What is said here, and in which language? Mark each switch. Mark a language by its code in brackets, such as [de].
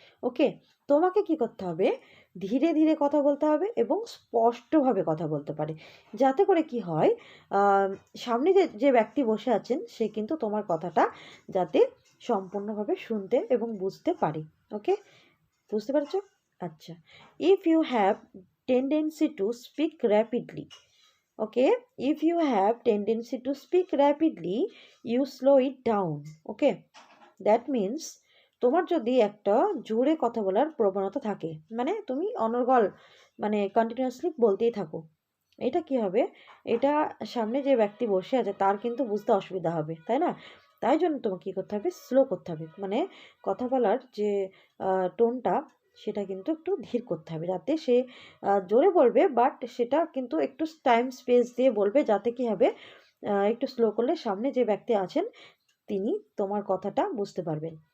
[bn] ওকে, তোমাকে কি করতে হবে, ধীরে ধীরে কথা বলতে হবে এবং স্পষ্টভাবে কথা বলতে পারে, যাতে করে কি হয় সামনে যে যে ব্যক্তি বসে আছেন সে কিন্তু তোমার কথাটা যাতে সম্পূর্ণভাবে শুনতে এবং বুঝতে পারে। ওকে, বুঝতে পারছো? [en] আচ্ছা, if you have tendency to speak rapidly, okay, if you have tendency to speak rapidly you slow it down. Okay, that means [bn] তোমার যদি একটা জোরে কথা বলার প্রবণতা থাকে, মানে তুমি অনর্গল মানে কন্টিনিউয়াসলি বলতেই থাকো, এটা কি হবে, এটা সামনে যে ব্যক্তি বসে আছে তার কিন্তু বুঝতে অসুবিধা হবে, তাই না? তাই জন্য তোমাকে কী করতে হবে, স্লো করতে হবে, মানে কথা বলার যে টোনটা সেটা কিন্তু একটু ধীর করতে হবে, যাতে সে জোরে বলবে বাট সেটা কিন্তু একটু টাইম স্পেস দিয়ে বলবে, যাতে কি হবে একটু স্লো করলে সামনে যে ব্যক্তি আছেন তিনি তোমার কথাটা বুঝতে পারবেন।